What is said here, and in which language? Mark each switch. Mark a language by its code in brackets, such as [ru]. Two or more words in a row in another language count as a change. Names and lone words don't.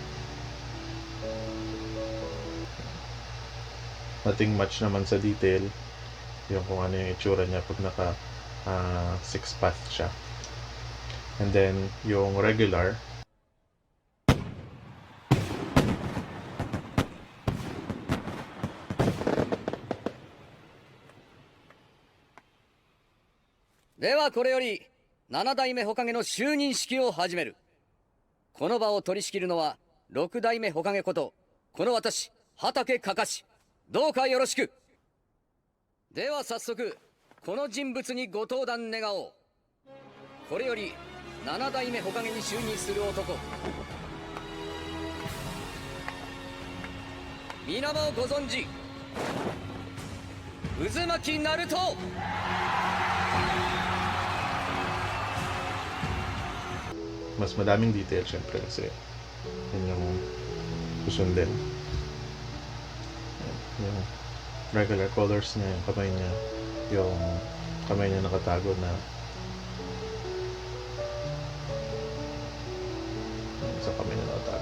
[en] Nothing much [tl] naman sa detail yung kung ano yung itsura niya pag naka 6 path siya. [en] And then yung regular, [ja] ではこれより7代目火影の就任式を始める。この場を取り仕切るのは6代目火影ことこの私畠かかし、どうかよろしく。では早速この人物にご登壇願おう。これより7代目火影に就任する男、皆もご存知渦巻ナルト。 [tl] mas madaming detail syempre kasi yun yung susundin. Yung [en] regular colors [tl] niya, yung kamay niya nakatago na sa kamay niya nakatago.